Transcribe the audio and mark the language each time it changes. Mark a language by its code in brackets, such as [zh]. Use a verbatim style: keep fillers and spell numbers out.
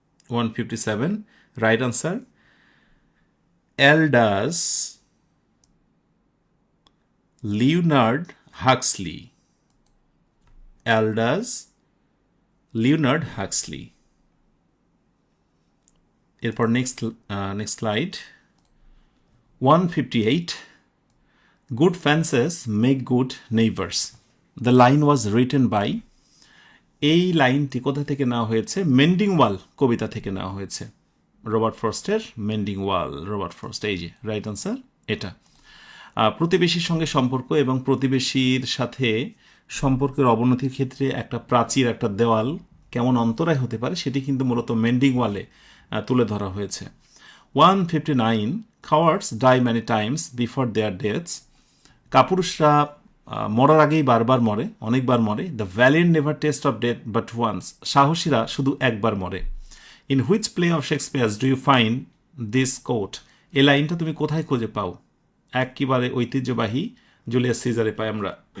[en] One fifty seven right answer Aldous Leonard Huxley. Aldous Leonard Huxley. এরপর next next slide one fifty-eight. Good fences make good neighbors. The line was written by, [bn] এই লাইনটি কোথা থেকে নেওয়া হয়েছে? মেন্ডিং ওয়াল কবিতা থেকে নেওয়া হয়েছে, রবার্ট ফ্রস্টের মেন্ডিং ওয়াল, রবার্ট ফ্রস্ট। এই যে রাইট আনসার এটা। প্রতিবেশীর সঙ্গে সম্পর্ক এবং প্রতিবেশীর সাথে সম্পর্কের অবনতির ক্ষেত্রে একটা প্রাচীর, একটা দেওয়াল কেমন অন্তরায় হতে পারে সেটি কিন্তু মূলত মেন্ডিং ওয়ালে তুলে ধরা হয়েছে। [en] One fifty nine, cowards die many times before their deaths. [bn] কাপুরুষরা মরার আগেই বারবার মরে, অনেকবার মরে। [en] The valiant never taste of death but once. [bn] সাহসীরা শুধু একবার মরে। [en] In which play of Shakespeare's do you find this quote? [bn] এই লাইনটা তুমি কোথায় খুঁজে পাও? একেবারে ঐতিহ্যবাহী জুলিয়াস সিজারে পাই আমরা।